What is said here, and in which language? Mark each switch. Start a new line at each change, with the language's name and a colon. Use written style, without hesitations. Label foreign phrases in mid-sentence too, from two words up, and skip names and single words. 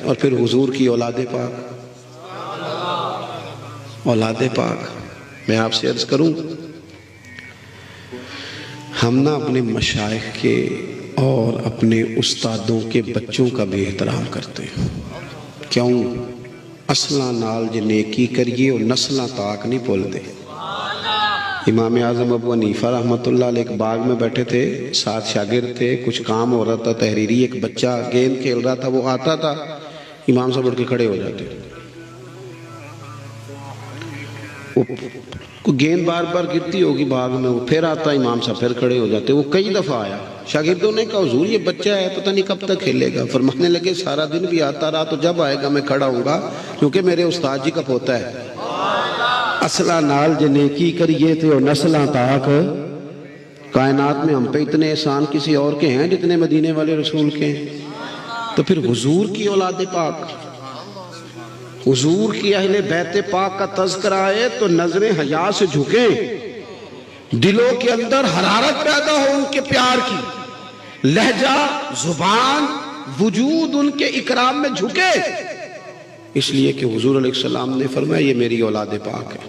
Urdu: اور پھر حضور کی اولاد پاک، اولاد پاک، میں آپ سے عرض کروں ہم نہ اپنے مشائخ کے اور اپنے استادوں کے بچوں کا بھی احترام کرتے ہیں، کیوں؟
Punjabi: اصلاں نال جے نیکی کریے اور نسلاں تاک نہیں بھول دے۔
Urdu: امام اعظم ابو حنیفہ
Arabic: رحمۃ اللہ علیہ
Urdu: ایک باغ میں بیٹھے تھے، ساتھ شاگرد تھے، کچھ کام ہو رہا تھا تحریری، ایک بچہ گیند کھیل رہا تھا، وہ آتا تھا، امام صاحب اٹھ کے کھڑے ہو جاتے، گیند بار بار گرتی ہوگی باغ میں، وہ پھر آتا، امام صاحب پھر کھڑے ہو جاتے، وہ کئی دفعہ آیا، شاگردوں نے کہا حضور یہ بچہ ہے پتہ نہیں کب تک کھیلے گا، فرمانے لگے سارا دن بھی آتا رہا تو جب آئے گا میں کھڑا ہوں گا، کیونکہ میرے استاد جی کا پوتا ہے۔
Punjabi: اصلہ نال جے نیکی کریے تھے اور نسلاں تاک،
Urdu: کائنات میں ہم پہ اتنے احسان کسی اور کے ہیں جتنے مدینے والے رسول کے ہیں؟ تو پھر حضور کی اولاد پاک، حضور کی اہل بیت پاک کا تذکرہ آئے تو نظریں حیا سے جھکیں، دلوں کے اندر حرارت پیدا ہو ان کے پیار کی، لہجہ، زبان، وجود ان کے اکرام میں جھکے، اس لیے کہ حضور
Arabic: علیہ السلام
Urdu: نے فرمایا یہ میری اولاد پاک ہے۔